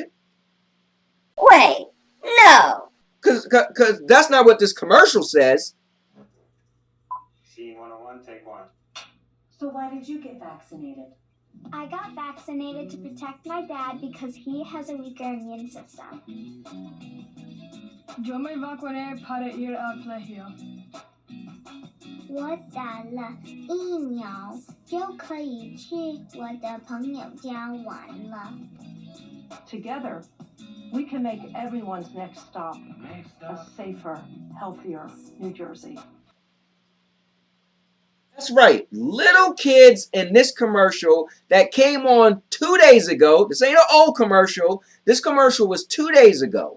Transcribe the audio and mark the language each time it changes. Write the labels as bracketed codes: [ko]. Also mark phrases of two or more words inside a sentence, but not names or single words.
[en] Wait, no. Because that's not what this commercial says. Scene 101, take 1. So why did you get vaccinated? I got vaccinated to protect my dad because he has a weaker immune system. [es] Yo me vacuné para ir al colegio. [zh] 我打了疫苗就可以去我的朋友家玩了。 [en] Together, we can make everyone's next stop a safer, healthier New Jersey. That's right. Little kids in this commercial that came on 2 days ago. This ain't an old commercial. This commercial was 2 days ago.